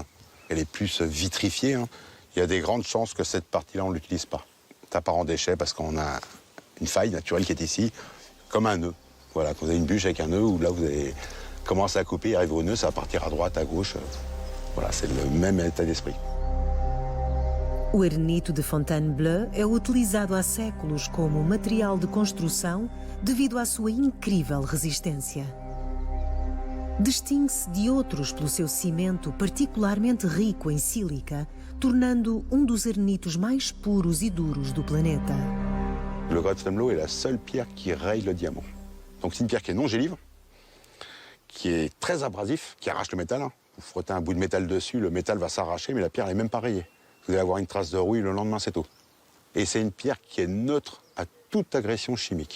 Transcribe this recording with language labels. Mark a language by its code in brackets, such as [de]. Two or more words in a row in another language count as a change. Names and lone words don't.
[fr] Elle est plus vitrifiée. Hein. Il y a des grandes chances que cette partie-là, on ne l'utilise pas. Ça part en déchet parce qu'on a une faille naturelle qui est ici, comme un nœud. Voilà, quand vous avez une bûche avec un nœud, où là vous allez commencer à couper, arriver au nœud, ça va partir à droite, à gauche. Voilà, c'est le même état d'esprit. [pt] O arenito de Fontainebleau é utilizado há séculos como material de construção devido à sua incrível resistência. Distingue-se de outros pelo seu cimento particularmente rico em sílica, tornando dos arenitos mais puros e duros do planeta. [fr] Le granit de Fontainebleau est la seule pierre qui raye le diamant. Donc c'est une pierre qui est non gélivre, qui est très abrasif, qui arrache le métal. Vous frottez un bout de métal dessus, le métal va s'arracher, mais la pierre n'est même pas rayée. Vous allez avoir une trace de rouille le lendemain, c'est tout. Et c'est une pierre qui est neutre à toute agression chimique.